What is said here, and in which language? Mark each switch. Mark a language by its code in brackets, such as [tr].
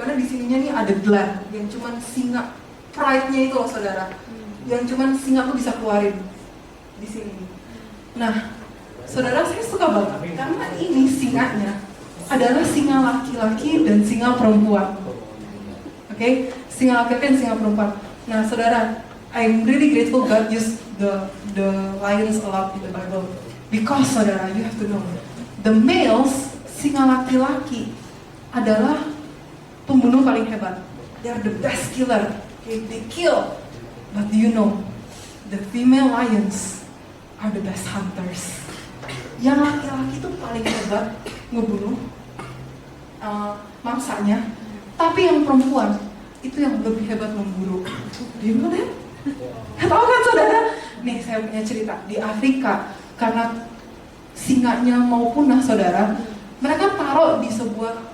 [id] Karena di sininya nih ada gland yang cuman singa, pride-nya itu loh saudara, yang cuman singa tuh bisa keluarin di sini. Nah, saudara saya suka banget karena ini singanya adalah singa laki-laki dan singa perempuan. Oke, singa laki-laki dan singa perempuan. Nah, saudara, [en] I'm really grateful God used the lions a lot in the Bible. Because saudara, you have to know, the males, [id] singa laki-laki adalah pembunuh paling hebat. [en] They are the best killer. Okay, they kill. But do you know, the female lions are the best hunters. [id] Yang laki-laki itu paling hebat ngebunuh mangsanya, tapi yang perempuan itu yang lebih hebat memburu. Gimana ya? Tahu kan saudara? Nih saya punya cerita di Afrika, karena singanya mau punah saudara, mereka taruh di sebuah